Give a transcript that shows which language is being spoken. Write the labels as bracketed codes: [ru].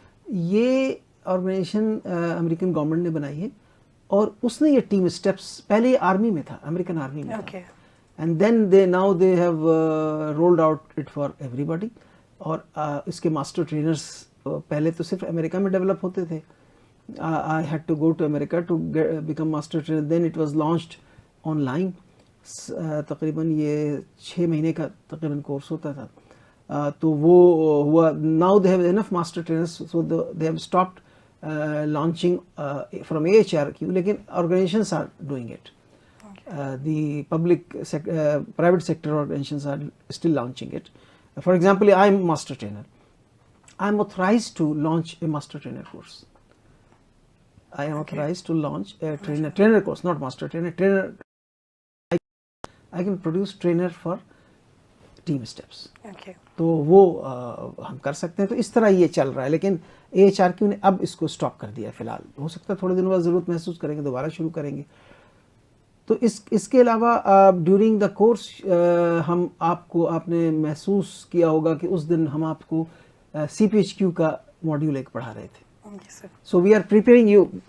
[ur] یہ organization American government نے بنائی ہے, اور اس نے یہ ٹیم اسٹیپس, پہلے یہ آرمی میں تھا, امریکن آرمی میں تھا, and then they have rolled out it for everybody. اور اس کے ماسٹر ٹرینرز پہلے تو صرف امریکہ میں ڈیولپ ہوتے تھے. [en] I had to go to America to become master trainer. Then it was launched online. [ur] تقریباً یہ 6 مہینے کا تقریباً کورس ہوتا تھا. [en] تو وہ ہوا, now they have enough master trainers, so they have stopped launching from AHRQ, لیکن organizations are doing it. The private sector organizations are still launching it. For example, I am a master trainer. I am authorized to launch a master trainer course. I am authorized to launch a trainer course, not master trainer. I can produce trainer for team steps. Okay. [ur] تو وہ ہم کر سکتے ہیں. تو اس طرح یہ چل رہا ہے, لیکن AHRQ نے اب اس کو اسٹاپ کر دیا فی الحال. ہو سکتا ہے تھوڑے دنوں بعد ضرورت محسوس کریں گے, دوبارہ شروع کریں گے. تو اس کے علاوہ ڈیورنگ دا کورس ہم آپ نے محسوس کیا ہوگا کہ اس دن ہم آپ کو CPHQ کا ماڈیول ایک پڑھا رہے تھے. سو وی آر پریپیئرنگ یو.